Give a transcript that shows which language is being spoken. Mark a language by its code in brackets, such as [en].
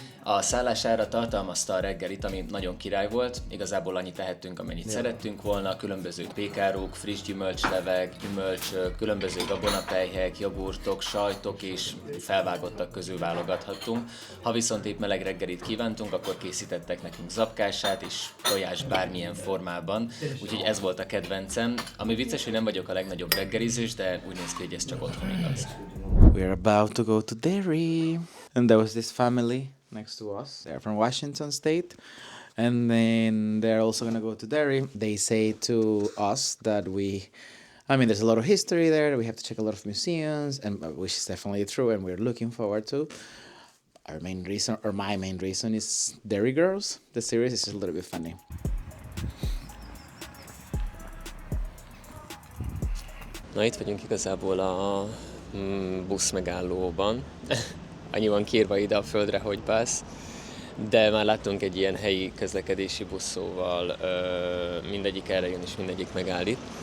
[hu] A szállására tartalmazta a reggelit, ami nagyon király volt, igazából annyit tehettünk, amennyit szerettünk volna, különböző pékáruk, friss gyümölcslevek, gyümölcsök, különböző gabonapelyhek, jogurtok, sajtok és felvágottak közül válogathattunk. Ha viszont épp meleg reggelit kívántunk, akkor készítettek nekünk zapkását és tojás bármilyen formában, úgyhogy ez volt a kedvencem. Ami vicces, hogy nem vagyok a legnagyobb reggelizős, de úgy néz ki, hogy ez csak otthon igaz. [en] We're about to go to Derry. And there was this family next to us. They're from Washington State. And then they're also going to go to Derry. They say to us that there's a lot of history there. We have to check a lot of museums, and which is definitely true, and we're looking forward to. My main reason is Derry Girls. The series is just a little bit funny. [hu] Na, itt vagyunk igazából a buszmegállóban. Annyi van kiírva ide a földre, hogy busz. De már láttunk egy ilyen helyi közlekedési busz, szóval mindegyik erre jön és mindegyik megáll itt.